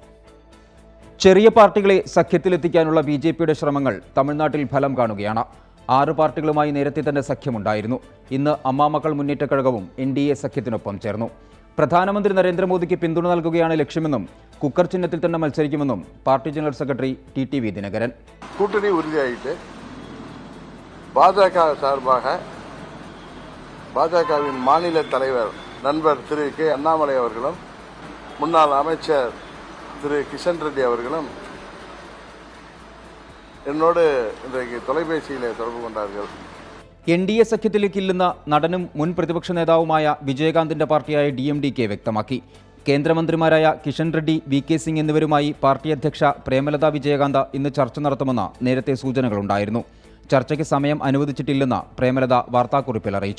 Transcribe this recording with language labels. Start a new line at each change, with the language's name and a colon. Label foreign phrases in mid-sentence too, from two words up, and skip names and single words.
Malayalam: ചെറിയ പാർട്ടികളെ സഖ്യത്തിലെത്തിക്കാനുള്ള BJPയുടെ ശ്രമങ്ങൾ തമിഴ്നാട്ടിൽ ഫലം കാണുകയാണ്. 6 പാർട്ടികളുമായി നേരത്തെ തന്നെ സഖ്യമുണ്ടായിരുന്നു. ഇന്ന് അമ്മാമക്കൾ മുന്നേറ്റ കഴകവും NDA സഖ്യത്തിനൊപ്പം ചേർന്നു. പ്രധാനമന്ത്രി നരേന്ദ്രമോദിക്ക് പിന്തുണ നൽകുകയാണ് ലക്ഷ്യമെന്നും കുക്കർ ചിഹ്നത്തിൽ തന്നെ മത്സരിക്കുമെന്നും പാർട്ടി
English: general secretary
Malayalam: TTV ദിനകരൻ.
Tamil: கூட்டணி உறுதியாயிட்டு பாஜக சார்பாக பாஜகவின் மாநில தலைவர் நண்பர் திரு K. அண்ணாமலை அவர்களும் முன்னாள் அமைச்சர் திரு கிஷன் ரெட்டி அவர்களும்
Malayalam: എന്നോട്
Tamil: ഇன்றைக்கு தொலைபேசியிலே தொடர்பு கொண்டார்கள்.
Malayalam: NDA സഖ്യത്തിലേക്കില്ലെന്ന നടനും മുൻ പ്രതിപക്ഷ നേതാവുമായ വിജയകാന്തിന്റെ പാർട്ടിയായ DMDK വ്യക്തമാക്കി. കേന്ദ്രമന്ത്രിമാരായ കിഷൻ റെഡ്ഡി, VK സിംഗ് എന്നിവരുമായി പാർട്ടി അധ്യക്ഷ പ്രേമലത വിജയകാന്ത് ഇന്ന് ചർച്ച നടത്തുമെന്ന് നേരത്തെ സൂചനകളുണ്ടായിരുന്നു. ചർച്ചയ്ക്ക് സമയം അനുവദിച്ചിട്ടില്ലെന്ന് പ്രേമലത വാർത്താക്കുറിപ്പിൽ അറിയിച്ചു.